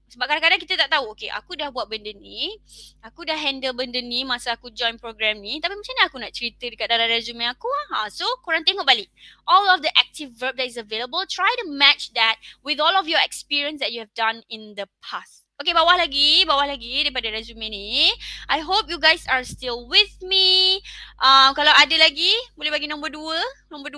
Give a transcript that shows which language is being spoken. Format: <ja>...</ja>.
<ms>Sebab kadang-kadang kita tak tahu, okay, aku dah buat benda ni, aku dah handle benda ni masa aku join program ni, tapi macam mana aku nak cerita dekat dalam resume aku?</ms> <en>So, korang tengok balik. All of the active verb that is available, try to match that with all of your experience that you have done in the past.</en> <ms>Okay, bawah lagi daripada resume ni.</ms> <en>I hope you guys are still with me.</en> <ms>Kalau ada lagi, boleh bagi nombor 2.</ms>